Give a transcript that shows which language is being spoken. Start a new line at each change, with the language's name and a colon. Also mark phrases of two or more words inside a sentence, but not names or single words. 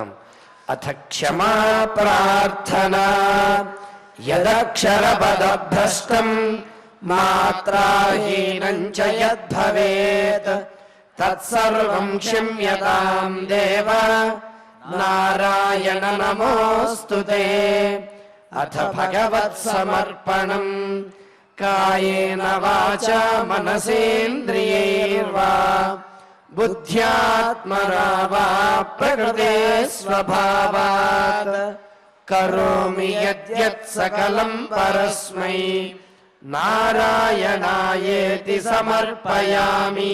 Sanskrit: అథ క్షమా ప్రార్థనా యదక్షరపదభ్రష్టం మాత్రాహీనం చ యద్భవేత్ తత్సర్వం క్షమ్యతాం దేవ నారాయణ నమోస్తుతే. అథ భగవత్ సమర్పణం कायेन वाचा मनसेन्द्रियैर्वा बुद्ध्यात्मना वा प्रकृते स्वभावात् करोमि यद्यत् सकलं परस्मै नारायणायेति समर्पयामि।